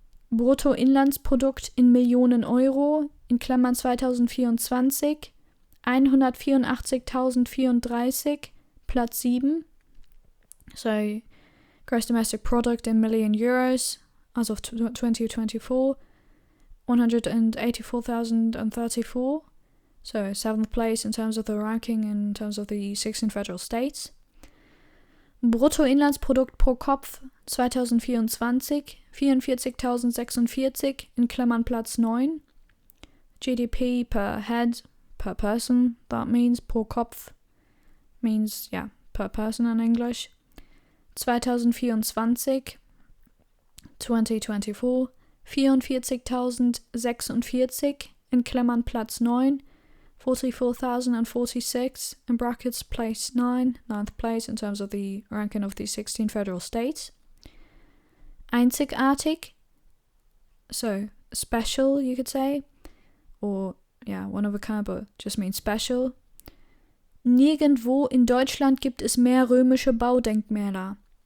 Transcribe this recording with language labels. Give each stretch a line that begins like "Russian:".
German: Bruttoinlandsprodukt in Millionen Euro, in Klammern 2024, 184.034, Platz 7.
English: So, gross domestic product in million euros as of 2024, 184,034. So, 7th place in terms of the ranking in terms of the 16 federal states.
German: Bruttoinlandsprodukt pro Kopf 2024, 44.046, in Klammern Platz 9.
English: GDP per head, per person, that means pro Kopf, means, per person in English.
German: 2024, 44.046, in Klammern Platz 9.
English: 44,046, in brackets place 9, 9th place in terms of the ranking of the 16 federal states. Einzigartig, so special you could say, or one of a kind, but just means special.
German: Nirgendwo in Deutschland gibt es mehr römische Baudenkmäler.